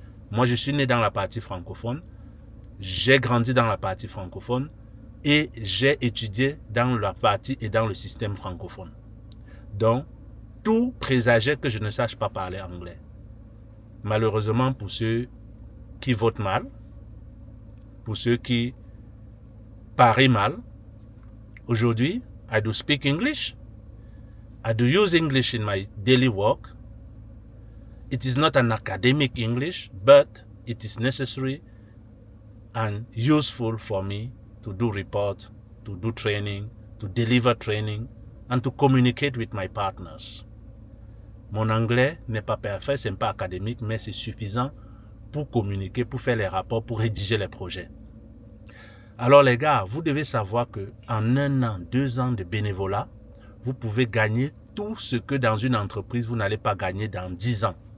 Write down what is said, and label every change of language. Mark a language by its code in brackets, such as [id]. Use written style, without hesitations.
[fr] Moi, je suis né dans la partie francophone, j'ai grandi dans la partie francophone et j'ai étudié dans la partie et dans le système francophone. Donc, tout présageait que je ne sache pas parler anglais. Malheureusement, pour ceux qui votent mal, pour ceux qui parient mal, aujourd'hui, [en] I do speak English. I do use English in my daily work. It is not an academic English, but it is necessary and useful for me to do report, to do training, to deliver training, and to communicate with my partners. [fr] Mon anglais n'est pas parfait, ce n'est pas académique, mais c'est suffisant pour communiquer, pour faire les rapports, pour rédiger les projets. Alors les gars, vous devez savoir que en 1 an, 2 ans de bénévolat, vous pouvez gagner tout ce que dans une entreprise, vous n'allez pas gagner dans 10 ans.